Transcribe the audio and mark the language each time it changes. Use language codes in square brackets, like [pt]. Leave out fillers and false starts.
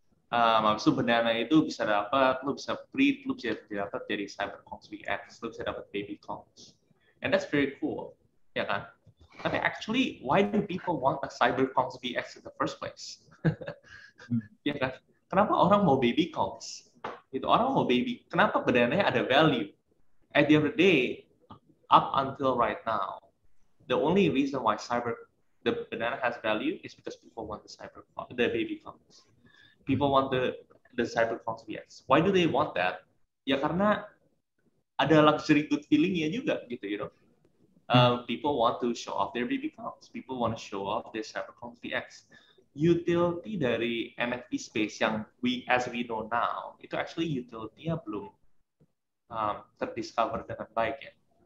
[id] Habis itu banana itu bisa dapat, lu bisa breed, lu bisa dapat dari cyberconks VX, lu bisa dapat baby conks. [en] And that's very cool, [id] ya kan. [en] Tapi actually, why do people want a cyberconks VX in the first place? [id] Ya kan? Kenapa orang mau baby conks? Itu orang mau baby. Kenapa banana ada value? [en] At the end of the day, up until right now, the only reason why the banana has value is because people want the baby conks. People want the cyberconks VX. Why do they want that? [id] Ya karena ada luxury good feelingnya juga gitu, [en] you know. People want to show off their baby conks. People want to show off their cyberconks VX. [id] Utility dari NFT space yang [en] as we know now, [id] itu actually utility-nya belum terdiscover dengan baik ya.